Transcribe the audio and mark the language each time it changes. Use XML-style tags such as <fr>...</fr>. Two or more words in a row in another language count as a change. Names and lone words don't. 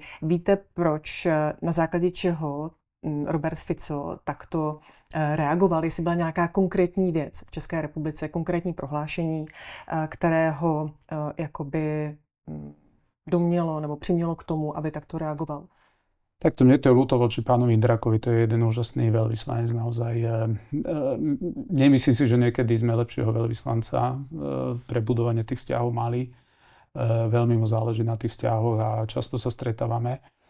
<cs>Víte, proč, na základě čeho Robert Fico takto reagoval, jestli byla nějaká konkrétní věc v České republice, konkrétní prohlášení, kterého jakoby domělo nebo přimělo k tomu, aby takto reagoval?</cs> <sk>Takto mne to je ľúto voči pánovi Indrákovi, to je jeden úžasný veľvyslanec naozaj. Nemyslím si, že niekedy sme lepšieho veľvyslanca pre budovanie tých vzťahov mali. Veľmi mu záleží na tých vzťahoch a často sa stretávame.</sk>